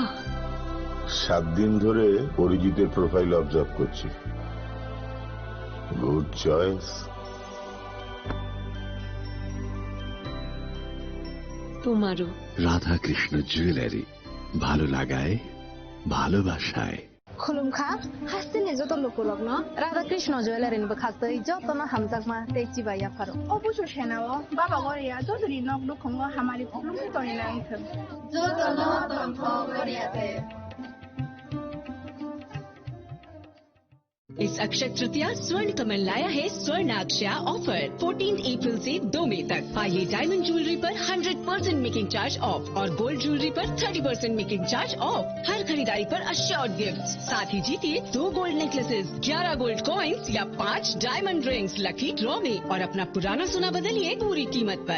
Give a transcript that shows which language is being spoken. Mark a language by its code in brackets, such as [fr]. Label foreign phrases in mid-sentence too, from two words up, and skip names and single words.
[bn] 7 দিন ধরে অরিজিতের [en] profile observe [bn] করছি। [en] Good choice. [bn] তোমারও। রাধাকৃষ্ণ জুয়েলারি, ভালো লাগায় ভালোবাসায়। [trp] खुलुमखा हास्तिनि जत लोकलग्न राधाकृष्ण ज्वेलारिनि बखास्तै जतन हामजाकमा तेचिबा याफारो अबुसो सेनाओ बाबा गरिया जदरि नग्न खंग हामारि खुलुमखि तरिना आंखो जतन तन्थ गरियाते। [hi] इस अक्षय तृतीया स्वर्ण कमल लाया है स्वर्णाक्षया ऑफर 14 अप्रैल से 2 मई तक। पाइए [en] diamond jewellery [hi] पर 100% [en] making charge off [hi] और [en] gold jewellery [hi] पर 30% [en] making charge off. [hi] हर खरीदारी पर [en] assured gift, [hi] साथ ही जीतिए 2 [en] gold necklaces, [hi] 11 [en] gold coins [hi] या 5 [en] diamond rings lucky draw [hi] में, और अपना पुराना सोना बदलिए पूरी कीमत पर।